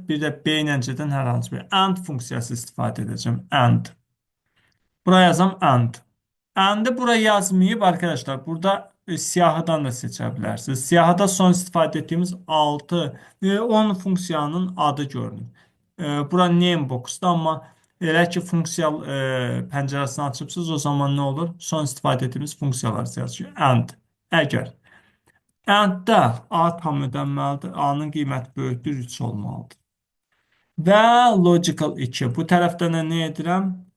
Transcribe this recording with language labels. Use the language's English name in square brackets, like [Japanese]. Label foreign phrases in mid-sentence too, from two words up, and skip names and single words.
[Azerbaijani] Bir də B ilə C-dən hər hansı biri. AND funksiyası istifadə edəcəm. AND. Buraya yazam AND. AND-ı bura yazmayıb arkadaşlar. Burada siyahıdan da seçə bilərsiniz. Siyahıda son istifadə etdiyimiz 6, 10 funksiyanın adı görünür. Bura [English] name box- [Azerbaijani] da, amma elə ki funksiya pəncərəsini açıbsınız, o zaman nə olur? Son istifadə etdiyimiz funksiyalar yazıyor. AND. Əgər AND-da A tam ödənməlidir, A-nın qiyməti böyükdür 3 olmalıdır. Və logical 2. Bu tərəfdə nə edirəm?